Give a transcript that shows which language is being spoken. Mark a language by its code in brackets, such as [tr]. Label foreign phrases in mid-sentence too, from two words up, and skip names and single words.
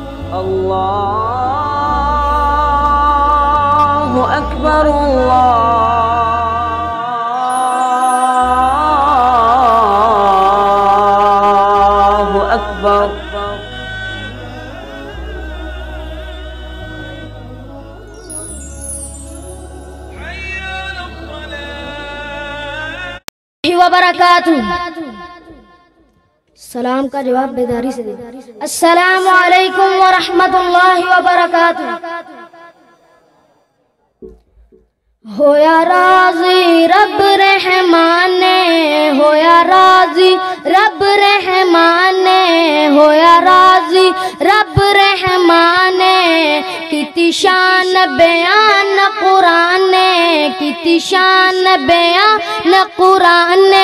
[ar] الله أكبر الله أكبر. [ur] سلام کا جواب بیداری سے دے. [ar] السلام عليكم و رحمة الله و بركاته. [pa] ہویا راضی رب رحمانے، ہویا راضی رب رحمانے، ہویا راضی رب رحمانے. کتی شان بیان قرآنے، کتی شان بیان قرآنے.